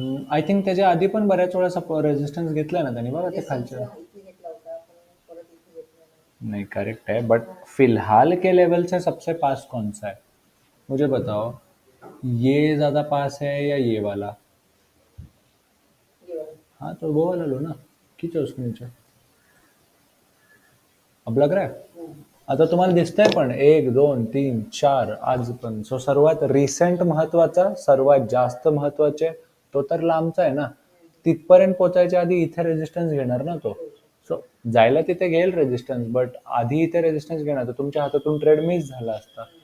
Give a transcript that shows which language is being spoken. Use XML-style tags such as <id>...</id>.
<en>I think</en> <mr>त्याच्या आधी पण बऱ्याच वेळा रेजिस्टन्स घेतलाय ना त्यांनी, बघा ते खालच्या.</mr> <hi>नहीं, करेक्ट है, बट फिलहाल के लेवल से सबसे पास कौन सा है मुझे बताओ. ये ज्यादा पास है या ये वाला? हाँ तो वो वाला लो ना, खींचो उसके नीचे. अब लग रहा है.</hi> <mr>आता तुम्हाला दिसतंय पण 1 2 3 4 आज पण. सो सर्वात रिसेंट महत्वाचा, सर्वात जास्त महत्वाचे तो तर लांबचा आहे ना. तिथपर्यंत पोहोचायच्या आधी इथे रेजिस्टन्स घेणार ना तो. सो जायला तिथे घेईल रेजिस्टन्स, बट आधी इथे रेजिस्टन्स घेणार तर तुमच्या हातातून ट्रेड मिस झाला असता.</mr>